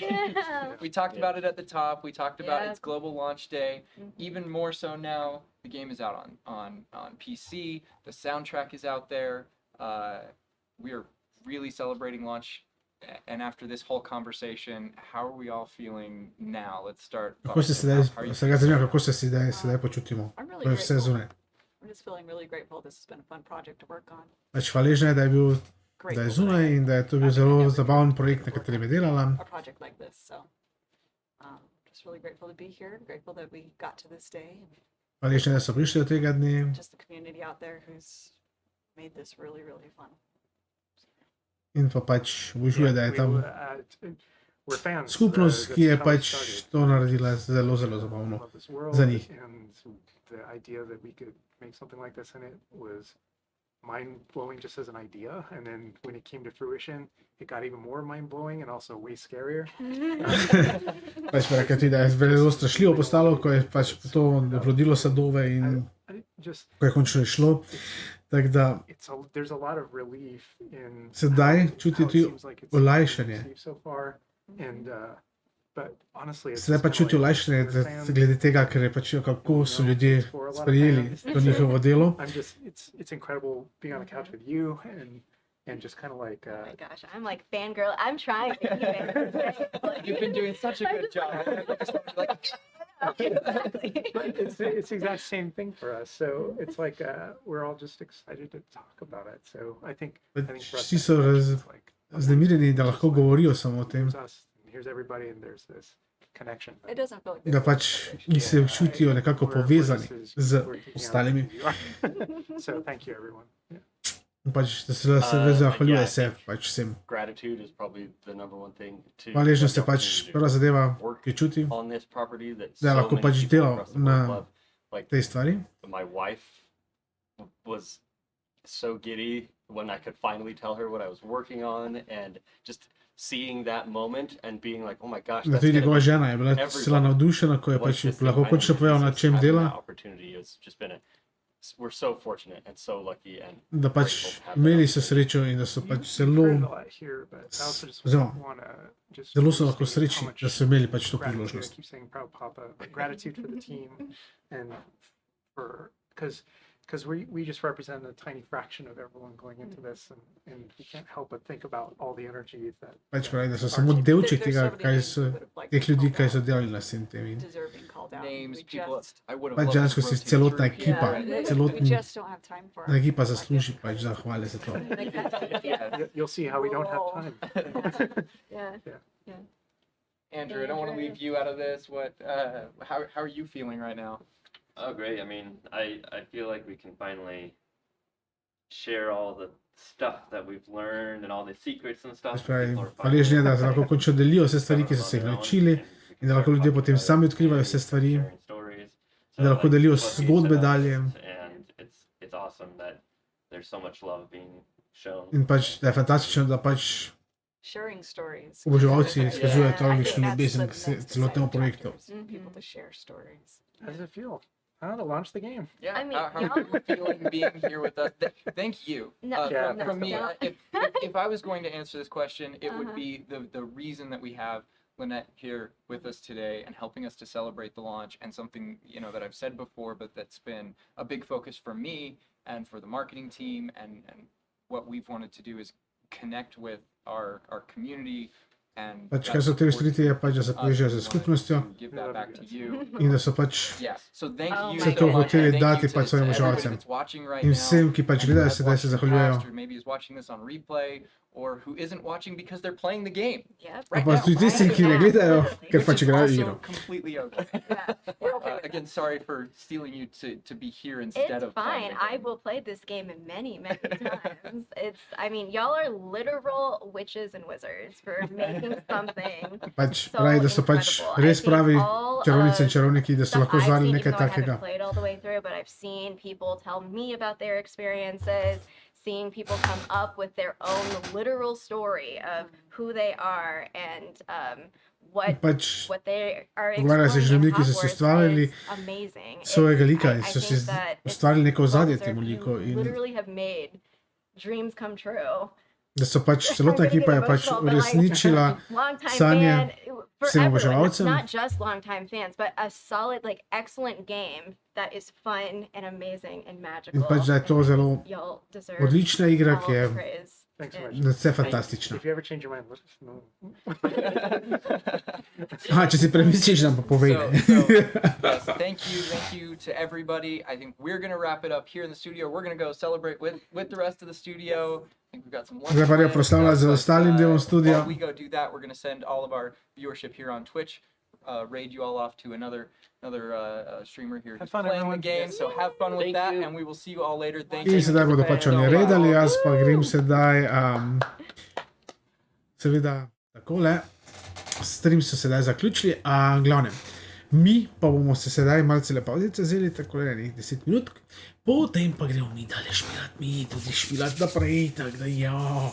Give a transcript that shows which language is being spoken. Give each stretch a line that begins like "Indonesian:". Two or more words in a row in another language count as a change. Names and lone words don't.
English: We talked about it at the top. We talked about its global launch day. Even more so now, the game is out on PC. The soundtrack is out there. We are really celebrating launch. And after this whole conversation, how are we all feeling now? Let's start.
Slovenian: Kako se sedaj počutimo?
English: I'm really
Slovenian: To je vse
English: grateful.
Slovenian: zunaj.
English: I'm just feeling really grateful. This has been a fun project to work on.
Slovenian: Pač hvaležna je, da je zunaj in da je to bil zelo zabaven projekt, na katerem je delala.
English: A project like this, so just really grateful to be here. Grateful that we got to this day.
Slovenian: Hvaležna, da so prišli do tega dne.
English: Just the community out there who's made this really, really fun.
Slovenian: In pa pač užuje, da je tam
English: we're fans.
Slovenian: skupnost, ki je pač to naredila zelo, zelo zabavno za njih.
English: And the idea that we could make something like this in it was mind-blowing just as an idea, and then when it came to fruition, it got even more mind-blowing and also way scarier.
Slovenian: Pač pa rekati, da je zelo strašljivo postalo, ko je pač to rodilo sadove in ko je končno išlo. Tako da
English: There's a lot of relief in
Slovenian: sedaj čutiti olajšanje. Sedaj pa čuti olajšanje glede tega, ker je pač kako so ljudje sprejeli to njihovo delo.
English: It's incredible being on the couch with you and just kind of like oh my gosh, I'm like fangirl. I'm trying to keep it. You've been doing such a good job. It's the exact same thing for us. So it's like we're all just excited to talk about it. So I think for us,
Slovenian: Vsi so vznemirjeni, da lahko govorijo samo o tem.
English: Here's everybody and there's this connection. It doesn't feel like
Slovenian: Da pač se čutijo nekako povezani z ostalimi.
English: So thank you everyone.
Slovenian: Pač da se zahvaljuje se pač vsem.
English: Gratitude is probably the number one thing to
Slovenian: Hvaležnost je pač prva zadeva, ki čuti,
English: on this property that
Slovenian: da so lahko
English: many
Slovenian: pač
English: people
Slovenian: delal
English: across the
Slovenian: na
English: world love. Like
Slovenian: tej stvari.
English: my wife was so giddy when I could finally tell her what I was working on, and just seeing that moment and being like, oh my gosh,
Slovenian: Da
English: that's
Slovenian: tudi
English: gonna
Slovenian: njegova
English: be
Slovenian: žena je bila cela navdušena, ko je pač lahko končno povedal, na čem dela.
English: We're so fortunate and so lucky and
Slovenian: Da pač imeli so srečo in da so pač zelo so lahko srečni, da so imeli pač to priložnost.
English: Keep saying proud papa, but gratitude for the team and for because we just represent a tiny fraction of everyone going into this, and we can't help but think about all the energy that
Slovenian: Pač pravi, da so samo delček tega, kaj so teh ljudi, kaj so delali na vsem tem.
English: Names, people I would have
Slovenian: Pač dejansko si celotna ekipa, celotna ekipa zasluži pač zahvale za to.
English: You'll see how we don't have time. Yeah. Andrew, I don't want to leave you out of this. How are you feeling right now? Oh, great. I mean, I feel like we can finally share all the stuff that we've learned and all the secrets and stuff.
Slovenian: Pač pravi, hvaležni je, da se lahko končno delijo vse stvari, ki so se jih naučili, in da lahko ljudje potem sami odkrivajo vse stvari, da lahko delijo zgodbe dalje.
English: It's awesome that there's so much love being shown.
Slovenian: In pač, da je fantastično, da pač
English: Sharing stories.
Slovenian: oboževalci izkazujejo tolikšno ljubezen k celotnemu projektu.
English: People to share stories. How does it feel? to launch the game. Yeah, I mean, how are you feeling being here with us? Thank you. No, From me, no. if I was going to answer this question, it would be the reason that we have Lynette here with us today and helping us to celebrate the launch, and something, you know, that I've said before, but that's been a big focus for me and for the marketing team, and what we've wanted to do is connect with our community.
Slovenian: Pač, kaj so te storiti, je pač, da se povežejo z skupnostjo in da so pač vse to hoteli dati pač svojim užalcem. In vsem, ki pač gledajo sedaj, se zahvaljujejo.
English: Or who isn't watching because they're playing the game.
Slovenian: Pa tudi tistim, ki ne gledajo, ker pač igrajo igro.
English: Completely okay. Again, sorry for stealing you to be here instead of. It's fine. I will play this game many times. I mean, y'all are literal witches and wizards for making something.
Slovenian: Pač pravi, da so pač res pravi čarovnice in čarovniki, da so lahko zvali nekaj takega.
English: I haven't played all the way through, but I've seen people tell me about their experiences. Seeing people come up with their own literal story of who they are and what they are exploring in Hogwarts is amazing.
Slovenian: Svojega lika in so si ustvarili neko ozadje temu liku.
English: Literally have made dreams come true.
Slovenian: Da so pač celotna ekipa je pač uresničila sanje vsem oboževalcem.
English: Not just long-time fans, but a solid, like, excellent game that is fun and amazing and magical. In pač, da je to zelo odlična igra, ki je vse fantastična. If you ever change your mind, let us know.
Slovenian: Če si premisliš, nam pa povej.
English: Yes, thank you to everybody. I think we're going to wrap it up here in the studio. We're going to go celebrate with the rest of the studio. I think we've got some
Slovenian: Zdaj pa je proslavlja z ostalim delom studia.
English: While we go do that, we're going to send all of our viewership here on Twitch, raid you all off to another streamer here who's playing the game. So have fun with that, and we will see you all later. Thank you.
Slovenian: In sedaj bodo pač oni redali, jaz pa grem sedaj, seveda takole, stream so sedaj zaključili, glavnem, mi pa bomo se sedaj malce pauzice vzeli, takole nekaj 10 minut, potem pa gremo mi dalje špilat, mi tudi špilat naprej, tako da ja.